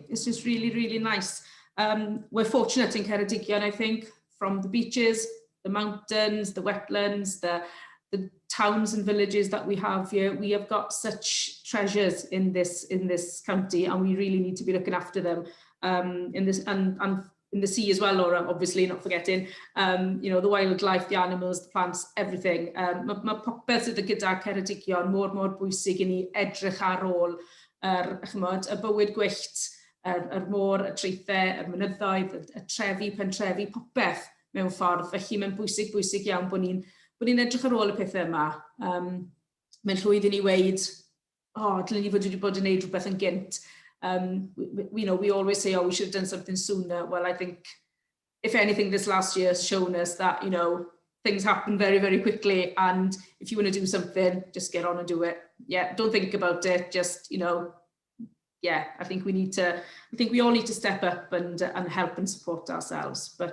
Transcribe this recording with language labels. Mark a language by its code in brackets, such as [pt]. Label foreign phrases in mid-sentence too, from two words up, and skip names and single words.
[en] It's just really, really nice. We're fortunate in Ceredigion, I think, from the beaches, the mountains, the wetlands, the towns and villages that we have here. We have got such treasures in this county, and we really need to be looking after them. In this and in the sea as well, Laura, obviously, not forgetting. You know, the wildlife, the animals, the plants, everything. [cy] Mae popeth sydd gyda Ceredigion mor bwysig I ni edrych ar ôl y bywyd gwyllt, yr môr, y treithau, y mynyddoedd, y trefi, pentrefi, popeth mewn ffordd. Felly mae'n bwysig iawn bod ni'n edrych ar ôl y pethau yma. Mae'n rhwydd I ni weid, dylen ni fod wedi bod yn gwneud rhywbeth yn gynt. [en] We always say, we should have done something sooner. Well, I think, if anything, this last year has shown us that, you know, things happen very, very quickly, and if you want to do something, just get on and do it. Yeah, don't think about it, just, you know, yeah, I think we all need to step up and help and support ourselves.